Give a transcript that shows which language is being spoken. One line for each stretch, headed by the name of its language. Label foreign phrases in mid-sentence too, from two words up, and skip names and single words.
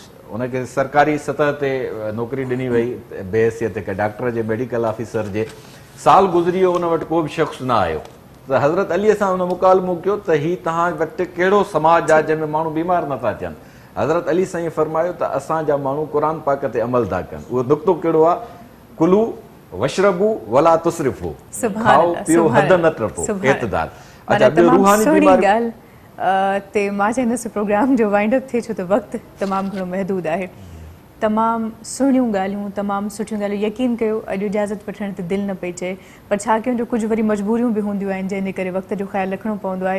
Sindhi: उनखे सरकारी सतह ते नौकिरी ॾिनी वई बेहसियत हिकु डॉक्टर जे, मेडिकल ऑफिसर जे। साल गुज़री वियो, उन वटि को बि शख़्स न आयो। त हज़रत अलीअ सां उन मुकालमो कयो त हीउ तव्हां वटि कहिड़ो समाज आहे जंहिंमें माण्हू बीमार नथा थियनि। हज़रत अली साईं फरमायो त असांजा माण्हू क़ुर पाक ते अमल था कनि। उहो नुक़्तो कहिड़ो आहे?
Arabic: كلوا واشربوا ولا تسرفوا,
Sindhi: खाओ पियो हद न टपो, एतदाल। अच्छा, ॿियो रूहानी बीमारी ते मां चाहींदसि प्रोग्राम जो
English: wind up
Sindhi: थिए, छो त वक़्तु तमामु घणो महदूद आहे। तमामु सुहिणियूं ॻाल्हियूं, तमामु सुठियूं ॻाल्हियूं। यकीन कयो अॼु इजाज़त वठण ते दिलि न पई चए, पर छा कयूं जो कुझु वरी मजबूरियूं बि हूंदियूं आहिनि जंहिंजे करे वक़्त जो ख़्यालु रखिणो पवंदो आहे।